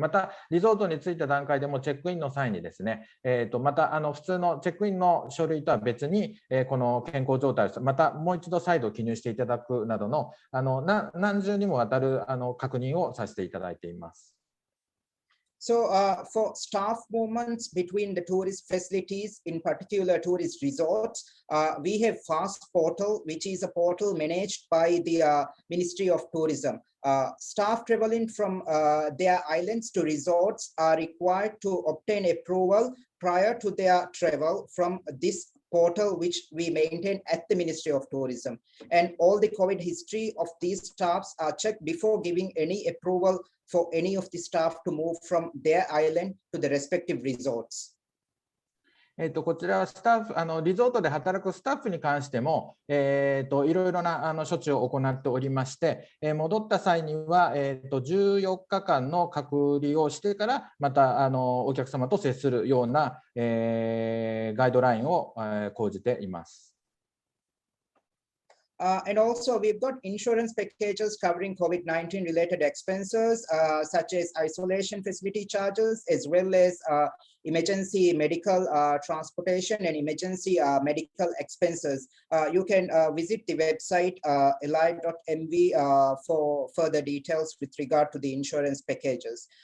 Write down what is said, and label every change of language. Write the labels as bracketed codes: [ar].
[ja] また、リゾートに着いた段階でもチェックインの際にですね、また普通のチェックインの書類とは別に、この健康状態をまたもう一度再度記入していただくなどの何重にもわたる確認をさせていただいています。 [en] So for staff movements between the tourist facilities, in particular tourist resorts, we have FAST portal, which is a portal managed by the Ministry of Tourism. Staff traveling from their islands to resorts are required to obtain approval prior to their travel from this portal, which we maintain at the Ministry of Tourism. And all the COVID history of these staffs are checked before giving any approval for any of the staff to move from their island to the respective resorts. [ja] こちらはスタッフリゾートで働くスタッフに関しても、いろいろな処置を行っておりまして、戻った際には、14日間の隔離をしてからまたお客様と接するような、ガイドラインを、講じています。 [en] And also we've got insurance packages covering COVID-19 related expenses, such as isolation facility charges, as well as emergency medical transportation and emergency medical expenses. You can visit the website ally.mv for further details with regard to the insurance packages.